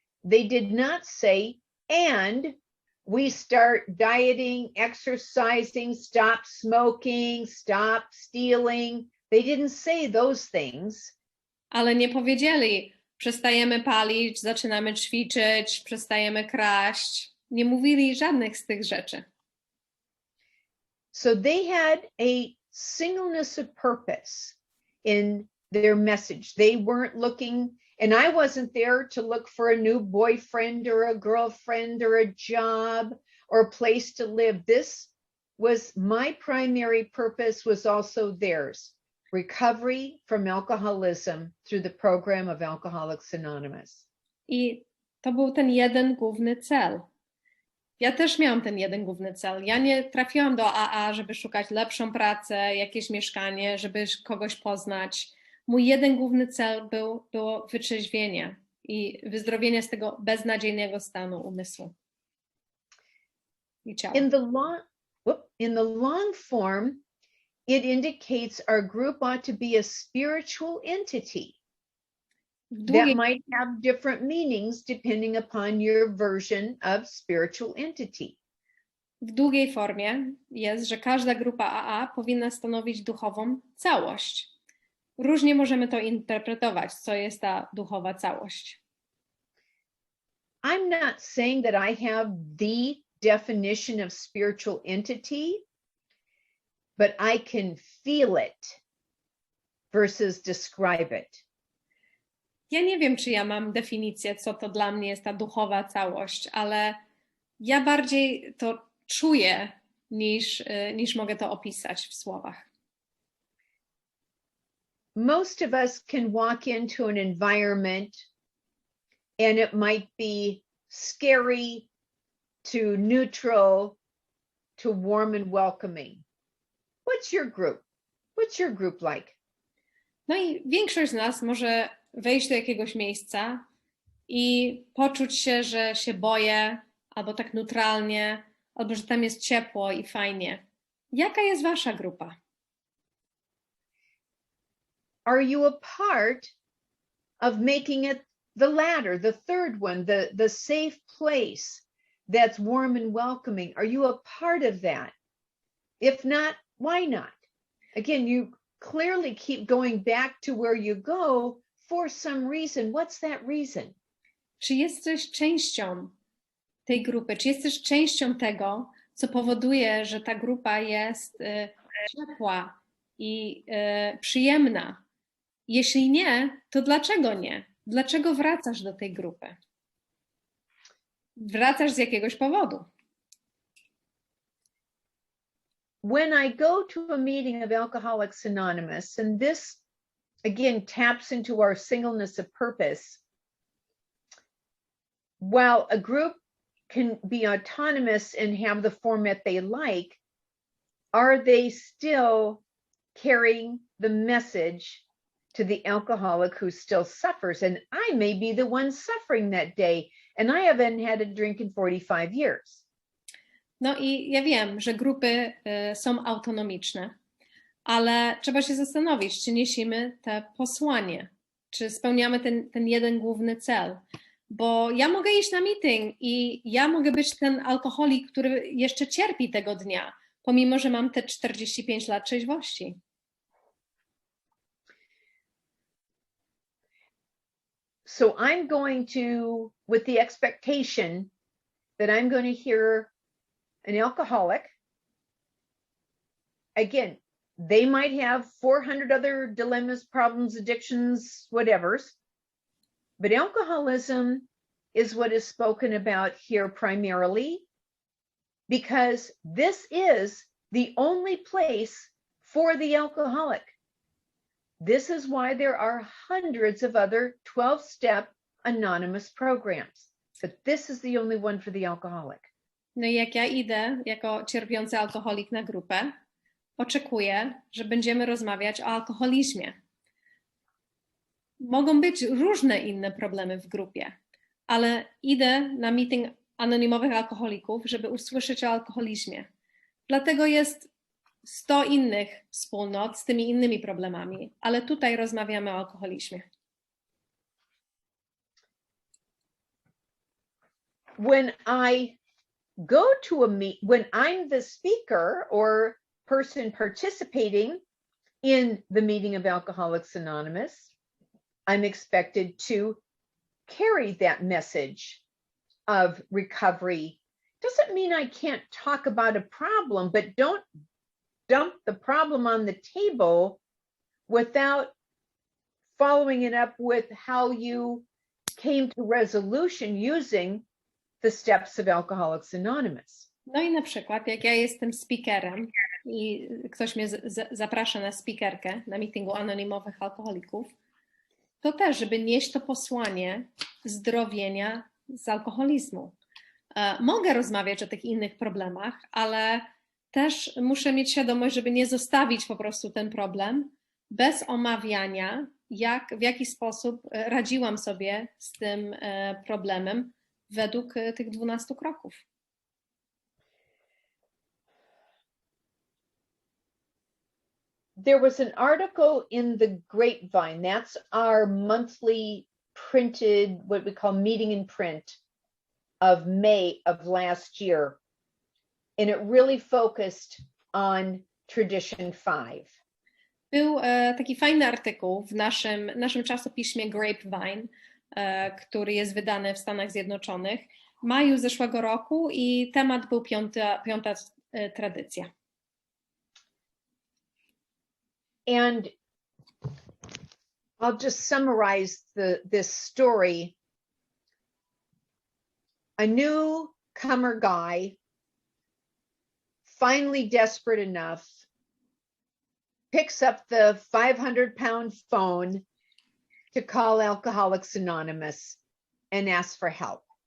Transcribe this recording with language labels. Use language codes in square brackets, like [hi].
[en] They did not say, and we start dieting, exercising, stop smoking, stop stealing. They didn't say those things. [pl] Ale nie powiedzieli, przestajemy palić, zaczynamy ćwiczyć, przestajemy kraść. Nie mówili żadnych z tych rzeczy. [en] So they had a singleness of purpose in their message. They weren't looking, and I wasn't there to look for a new boyfriend or a girlfriend or a job or a place to live. This was my primary purpose, was also theirs. Recovery from alcoholism through the program of Alcoholics Anonymous. [pl] I to był ten jeden główny cel. Ja też miałam ten jeden główny cel. Ja nie trafiłam do AA, żeby szukać lepszą pracę, jakieś mieszkanie, żeby kogoś poznać. Mój jeden główny cel było wytrzeźwienie i wyzdrowienie z tego beznadziejnego stanu umysłu i ciała. [en] In the long form, it indicates our group ought to be a spiritual entity that might have different meanings depending upon your version of spiritual entity. [pl] W długiej formie jest, że każda grupa AA powinna stanowić duchową całość. Różnie możemy to interpretować, co jest ta duchowa całość. [en] I'm not saying that I have the definition of spiritual entity, but I can feel it versus describe it. [pl] Ja nie wiem, czy ja mam definicję, co to dla mnie jest ta duchowa całość, ale ja bardziej to czuję, niż mogę to opisać w słowach. [en] Most of us can walk into an environment and it might be scary to neutral to warm and welcoming. What's your group? What's your group like? [pl] No i większość z nas może wejść do jakiegoś miejsca i poczuć się, że się boję, albo tak neutralnie, albo że tam jest ciepło i fajnie. Jaka jest wasza grupa? [en] Are you a part of making it the latter, the third one, the safe place that's warm and welcoming? Are you a part of that? If not, why not? Again, you clearly keep going back to where you go for some reason. What's that reason? [pl] Czy jesteś częścią tej grupy? Czy jesteś częścią tego, co powoduje, że ta grupa jest ciepła i przyjemna? Jeśli nie, to dlaczego nie? Dlaczego wracasz do tej grupy? Wracasz z jakiegoś powodu. [en] When I go to a meeting of Alcoholics Anonymous, and this again taps into our singleness of purpose, while a group can be autonomous and have the format they like, are they still carrying the message to the alcoholic who still suffers? And I may be the one suffering that day, and I haven't had a drink in 45 years. [pl] No i ja wiem, że grupy są autonomiczne, ale trzeba się zastanowić, czy niesiemy te posłanie, czy spełniamy ten jeden główny cel. Bo ja mogę iść na meeting i ja mogę być ten alkoholik, który jeszcze cierpi tego dnia, pomimo że mam te 45 lat trzeźwości. [en] So I'm going to, with the expectation that I'm going to hear an alcoholic. Again, they might have 400 other dilemmas, problems, addictions, whatevers. But alcoholism is what is spoken about here primarily, because this is the only place for the alcoholic. This is why there are hundreds of other 12-step anonymous programs, but this is the only one for the alcoholic. [pl] No i jak ja idę jako cierpiący alkoholik na grupę, oczekuję, że będziemy rozmawiać o alkoholizmie. Mogą być różne inne problemy w grupie, ale idę na meeting anonimowych alkoholików, żeby usłyszeć o alkoholizmie. Dlatego jest 100 innych wspólnot z tymi innymi problemami, ale tutaj rozmawiamy o alkoholizmie. [en] When I go to a meet, when I'm the speaker or person participating in the meeting of Alcoholics Anonymous, I'm expected to carry that message of recovery. Doesn't mean I can't talk about a problem, but don't dump the problem on the table without following it up with how you came to resolution using the steps of Alcoholics Anonymous. [pl] No i na przykład, jak ja jestem speakerem i ktoś mnie zaprasza na speakerkę na meetingu anonimowych alkoholików, to też, żeby nieść to posłanie zdrowienia z alkoholizmu. Mogę rozmawiać o tych innych problemach, ale też muszę mieć świadomość, żeby nie zostawić po prostu ten problem bez omawiania, w jaki sposób radziłam sobie z tym problemem według tych 12 kroków. [en] There was an article in the Grapevine. That's our monthly printed, what we call meeting in print of May of last year. And it really focused on Tradition 5. [pl] Był taki fajny artykuł w naszym czasopiśmie Grapevine, który jest wydany w Stanach Zjednoczonych w maju zeszłego roku i temat był piąta tradycja. [en] And I'll just summarize this story. A newcomer guy, finally desperate enough, picks up the 500-pound phone to call Alcoholics Anonymous and ask for help.